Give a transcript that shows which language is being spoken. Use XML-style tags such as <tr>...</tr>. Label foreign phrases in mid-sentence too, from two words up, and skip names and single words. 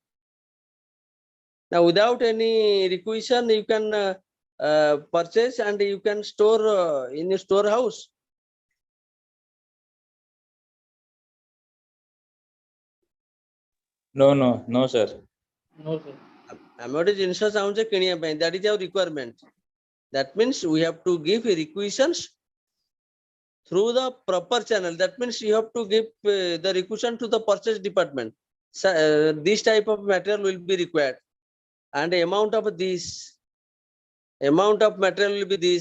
<en>Now, without any requisition, you can purchase and you can store in your storehouse. No, sir. No, sir.</en> <or>ଆମେ ଗୋଟେ ଜିନିଷ ଚାହୁଁଛେ କିଣିବା ପାଇଁ,</or> <en>that is our requirement. That means we have to give requisitions through the proper channel. That means you have to give the requisition to the purchase department. So, this type of material will be required, and the amount of material will be this.</en>